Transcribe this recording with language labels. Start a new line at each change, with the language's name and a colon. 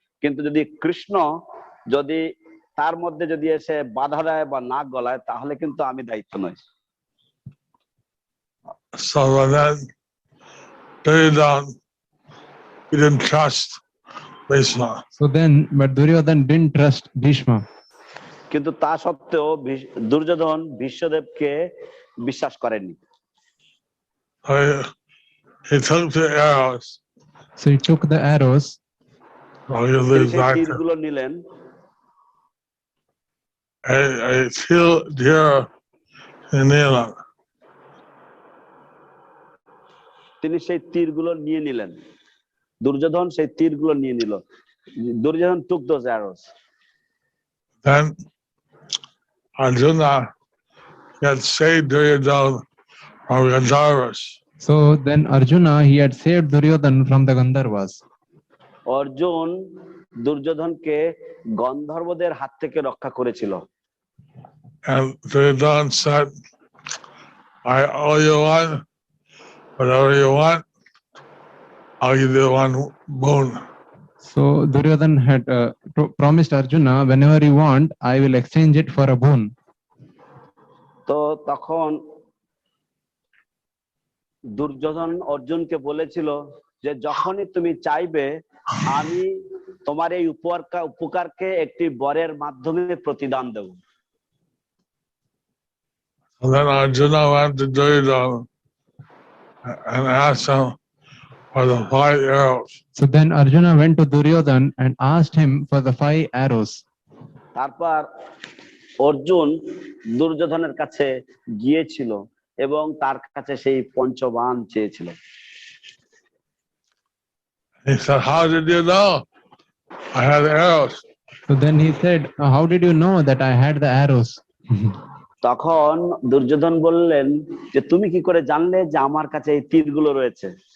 Bangla: কিন্তু যদি কৃষ্ণ যদি তার মধ্যে যদি এসে বাধা দেয় বা নাক গলায় তাহলে কিন্তু আমি দায়িত্ব নই।
English: So then Duryodhana, he didn't trust Bhishma. so then, but Duryodhan didn't trust Bhishma.
Bangla: কিন্তু তা সত্ত্বেও দুর্যোধন ভীষ্মদেবকে বিশ্বাস করেননি।
English: He took the arrows. So he took the arrows,
Bangla: তিনি সেই তীরগুলো নিলেন, a deer in Neelam. তিনি সেই তীরগুলো নিয়ে নিলেন, দুর্যোধন সেই তীরগুলো নিয়ে নিল। Duryodhan
English: took those arrows. Then Arjuna had saved Duryodhana from Gandharvas. So then Arjuna, he had saved Duryodhana from the Gandharvas.
Bangla: Arjun দুর্যোধনকে গন্ধর্বদের হাত থেকে রক্ষা করেছিল।
English: And Duryodhana said, I owe you one, whatever you want, I'll give you one boon. So Duryodhana had promised Arjuna, whenever you want, I will exchange it for a boon.
Bangla: তো তখন দুর্যোধন অর্জুনকে বলেছিল যে যখনই তুমি চাইবে আমি তোমার এই উপকারকে একটি বরের মাধ্যমে প্রতিদান দেব।
English: And then Arjuna went to Duryodhana and asked him for the 5 arrows. So then Arjuna went to Duryodhana and asked him for the 5 arrows.
Bangla: তারপর অর্জুন দুর্যোধনের কাছে গিয়েছিল এবং তার কাছে সেই পঞ্চবাণ চেয়েছিল।
English: He said, how did you know I had arrows? So then he said, how did you know that I had the arrows?
Bangla: তখন দুর্যোধন বললেন যে তুমি কি করে জানলে যে আমার কাছে এই তীরগুলো রয়েছে?